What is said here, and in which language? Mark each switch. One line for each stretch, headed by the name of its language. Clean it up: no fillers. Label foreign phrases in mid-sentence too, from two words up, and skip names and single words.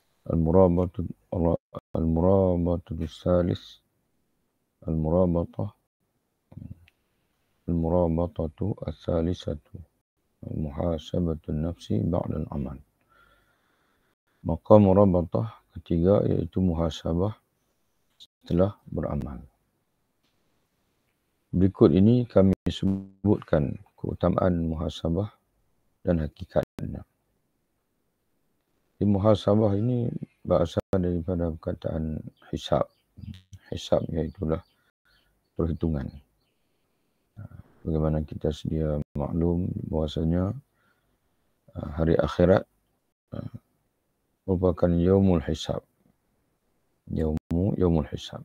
Arabic: المرابطة المرابطة الثالث المرابطة المرابطة الثالثة محاسبة النفس بعد العمل.
Malay: Maka murabatah ketiga iaitu muhasabah setelah beramal. Berikut ini kami sebutkan keutamaan muhasabah dan hakikatnya. Di muhasabah ini berasal daripada perkataan hisab. Hisab iaitulah perhitungan. Bagaimana kita sedia maklum bahwasanya hari akhirat merupakan
Arabic: يوم الحساب. يوم الحساب.